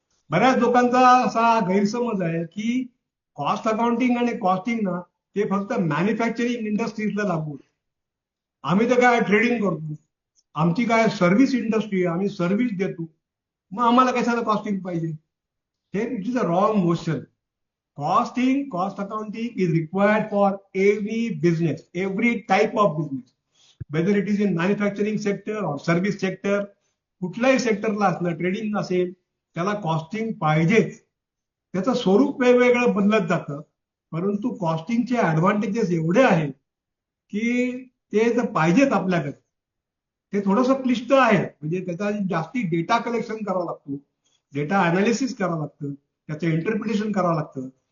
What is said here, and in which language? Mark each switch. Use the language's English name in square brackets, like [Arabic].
[Marathi] बऱ्याच लोकांचा असा गैरसमज आहे की कॉस्ट अकाउंटिंग आणि कॉस्टिंग ना ते फक्त मॅन्युफॅक्चरिंग इंडस्ट्रीजला लागू आहे. आम्ही तर काय ट्रेडिंग करतो, आमची काय सर्व्हिस इंडस्ट्री आहे, आम्ही सर्व्हिस देतो, मग आम्हाला कशाला कॉस्टिंग पाहिजे. [English] हे it is a wrong motion. Cost accounting is required for every business, every type of business, whether it is in manufacturing sector or service sector. [Marathi] कुठल्याही सेक्टरला असलं, ट्रेडिंग असेल, त्याला कॉस्टिंग पाहिजेच. त्याचं स्वरूप वेगवेगळं बदलत जातं, परंतु कॉस्टिंगचे ऍडव्हान्टेजेस एवढे आहेत की ते जर पाहिजेत आपल्याकडे. ते थोडंसं क्लिष्ट आहे, म्हणजे त्याचा जास्ती डेटा कलेक्शन करावं लागतो, डेटा अनालिसिस करावं लागतं, त्याचं इंटरप्रिटेशन करावं लागतं.